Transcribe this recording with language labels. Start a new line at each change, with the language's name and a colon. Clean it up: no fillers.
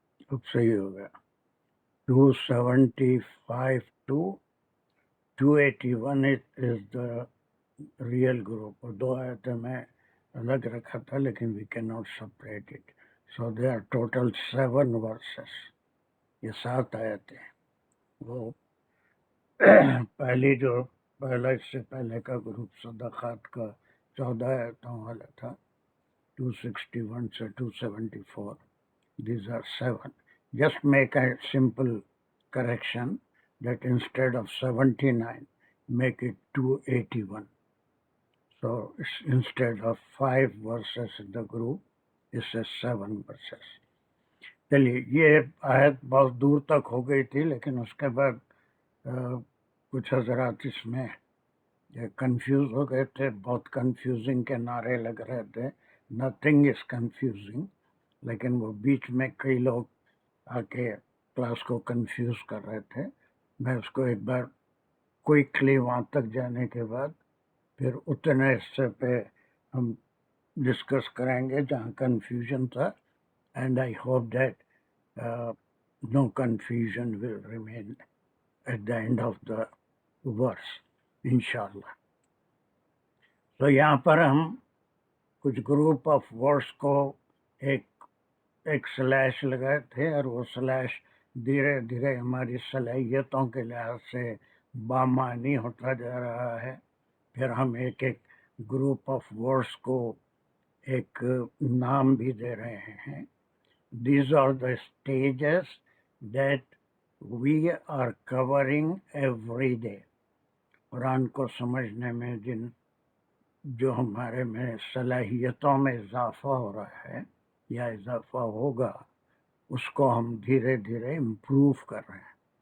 Urdu: اب صحیح ہو گیا.
English: 275 to 281 is the real group.
Urdu: اور 2 آیتیں میں الگ رکھا تھا لیکن
English: we cannot separate it. So there are total 7 verses.
Urdu: یہ 7 آیتیں. وہ پہلی جو پہلا اس سے پہلے کا گروپ صدقات کا 14 آیتوں والا تھا 261 سے 274.
English: These are 7. Just make a simple correction that instead of 79, make it 281. So instead of 5 verses in the group, it says 7 verses.
Urdu: چلیے یہ آیت بہت دور تک ہو گئی تھی لیکن اس کے بعد کچھ حضرات اس میں کنفیوز ہو گئے تھے. بہت کنفیوزنگ کے نعرے لگ رہے تھے.
English: Nothing is confusing.
Urdu: لیکن وہ بیچ میں کئی لوگ آ کے کلاس کو کنفیوز کر رہے تھے. میں اس کو ایک بار کوئکلی وہاں تک جانے کے بعد پھر اتنے حصے پہ ہم ڈسکس کریں گے جہاں کنفیوژن تھا.
English: And I hope that no confusion will remain at the end of the verse انشاءاللہ.
Urdu: تو یہاں پر ہم کچھ گروپ آف ورڈس کو ایک سلیش لگائے تھے، اور وہ سلیش دھیرے دھیرے ہماری صلاحیتوں کے لحاظ سے بامعنی ہوتا جا رہا ہے. پھر ہم ایک گروپ آف ورڈس کو ایک نام بھی دے رہے ہیں.
English: These are the stages that we are covering every day.
Urdu: قرآن کو سمجھنے میں جو ہمارے میں صلاحیتوں میں اضافہ ہو رہا ہے یا اضافہ ہوگا، اس کو ہم دھیرے دھیرے امپروو کر رہے ہیں.